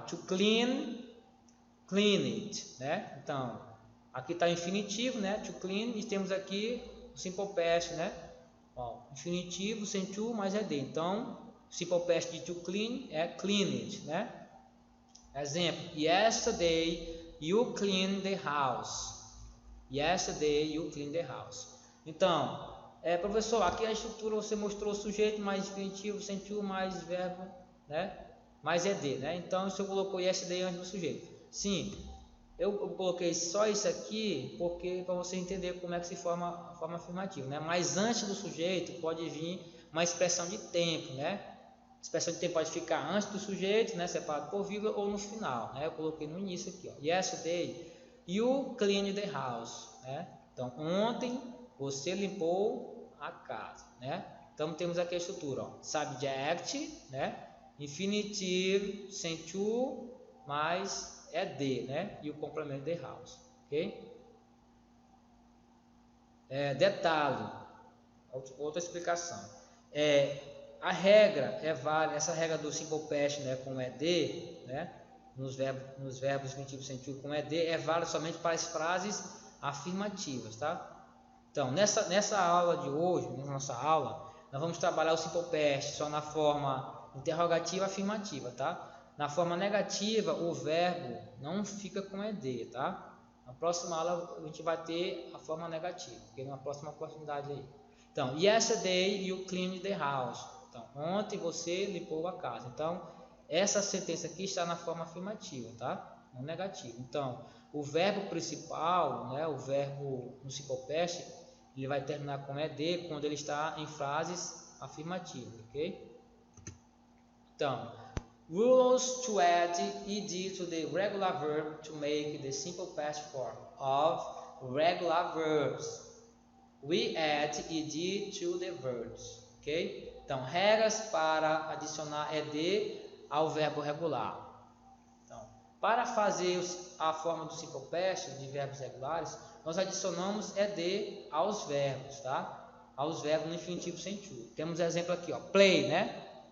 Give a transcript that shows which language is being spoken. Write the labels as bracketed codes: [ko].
[en] To clean, clean it, né? [pt] Então, aqui está infinitivo, né? To clean, e temos aqui o simple past, né? Ó, infinitivo sem to mais ED. Então, simple past de to clean é clean it, né? Exemplo: [en] yesterday you cleaned the house. Yesterday you cleaned the house. [pt] Então, professor, aqui a estrutura você mostrou o sujeito mais infinitivo sem to mais verbo, né? Mais ED, né? Então, você colocou yesterday antes do sujeito. Sim, eu coloquei só isso aqui porque para você entender como é que se forma a forma afirmativa, né? Mas antes do sujeito pode vir uma expressão de tempo, né? A expressão de tempo pode ficar antes do sujeito, né? Separado por vírgula, ou no final, né? Eu coloquei no início aqui, ó. [en] Yesterday you cleaned the house, né? [pt] Então, ontem você limpou a casa, né? Então, temos aqui a estrutura, ó. Subject, né? Infinitivo sem to mais ED, né? E o complemento de house, ok? Detalhe, outra explicação. A regra é válida, essa regra do simple past, né, com ED, né? Nos verbos infinitivos sem to com ED é válida somente para as frases afirmativas, tá? Então, nessa aula de hoje, na nossa aula, nós vamos trabalhar o simple past só na forma interrogativa afirmativa, tá? Na forma negativa, o verbo não fica com ED, tá? Na próxima aula a gente vai ter a forma negativa, porque na próxima oportunidade aí. Então, [en] yesterday you cleaned the house. [pt] Então, ontem você limpou a casa. Então, essa sentença aqui está na forma afirmativa, tá? Não negativa. Então, o verbo principal, né, o verbo no simple past, ele vai terminar com ED quando ele está em frases afirmativas, ok? Então, [en] rules to add ed to the regular verb to make the simple past form of regular verbs. We add ed to the verbs, ok? [pt] Então, regras para adicionar ed ao verbo regular. Então, para fazer a forma do simple past de verbos regulares, nós adicionamos ed aos verbos, tá? Aos verbos no infinitivo sem to. Temos exemplo aqui, ó, play, né?